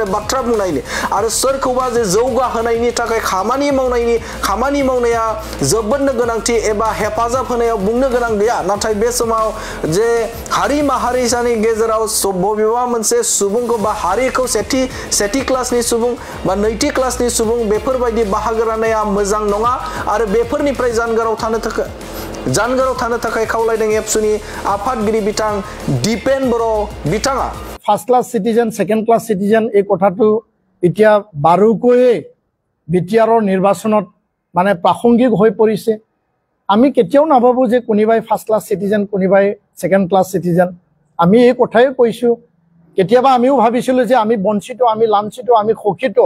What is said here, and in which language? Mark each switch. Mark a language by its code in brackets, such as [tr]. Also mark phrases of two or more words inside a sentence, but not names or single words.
[brx] बाथ्रा बुंनायनि आरो सोरखौबा जे जौगाहोनायनि थाखाय खामानि मावनाया जोबोदनो गोनांथि एबा हेफाजाब होनायाव बुंनो गोनां गैया नाथाय बे समाव जे हारि माहारिसानि गेजेराव बबेबा मोनसे सुबुंखौ बा हारिखौ सेथि क्लासनि सुबुं बा नैथि क्लासनि सुबुं बेफोरबायदि बाहागो राननाया मोजां नङा आरो बेफोरनिफ्राय जानगाराव थानो थाखाय खावलायदों एबसुनि आफादगिरि बिथां दीपेन बर' बिथाङा [en] first class citizen second class citizen [as] এই কথাটো এতিয়া বাৰুকৈয়ে বিটিআৰৰ নিৰ্বাচনত মানে প্ৰাসংগিক হৈ পৰিছে আমি কেতিয়াও নাভাবো যে কোনোবাই [en] first class citizen [as] কোনোবাই [en] second class citizen [as] আমি এই কথাই কৈছো কেতিয়াবা আমিও ভাবিছিলো যে আমি বঞ্চিত আমি লাঞ্ছিত আমি শোষিত